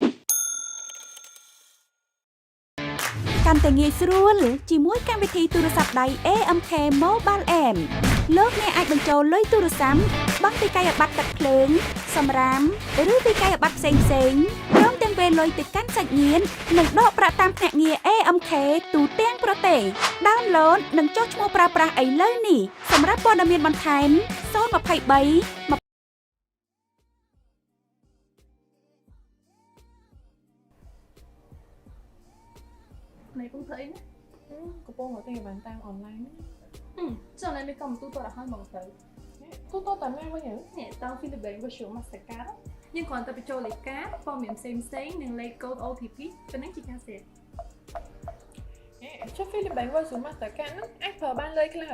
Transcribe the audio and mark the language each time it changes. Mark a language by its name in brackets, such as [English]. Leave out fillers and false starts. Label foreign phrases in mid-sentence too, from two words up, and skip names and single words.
[Khmer] កាន់តែងាយស្រួលជាមួយកម្មវិធីទូរស័ព្ទដៃ AMK Mobile App លោកអ្នកអាចបញ្ចូលលុយទូរស័ព្ទបង់ពីកាយប័ត្រទឹកភ្លើងសម្រាមឬពីកាយប័ត្រផ្សេងព្រមទាំងពេលលុយទៅកាន់សាច់ញាតិនិងដកប្រាក់តាមភ្នាក់ងារ AMK ទូទាំងប្រទេស Download និងចុះឈ្មោះប្រើប្រាស់ឥឡូវនេះសម្រាប់ព័ត៌មានបន្ថែម023 [Vietnamese] này cũng thấy [Khmer] កំពុងតែបានតាមអនឡាញ ចុះនៅនេះក៏មិនទូទៅដល់ហើយមកទៅ ទូទៅតាមណាវិញ នេះតាម FinTech Virtual Mastercard យើងគ្រាន់តែបញ្ចូលលេខការព័ត៌មានផ្សេងនិងលេខកូដ OTP ប៉ុណ្ណឹងជាការសេច ចុះ FinTech Virtual Mastercard ហ្នឹងអាចប្រើបានលើខ្លះ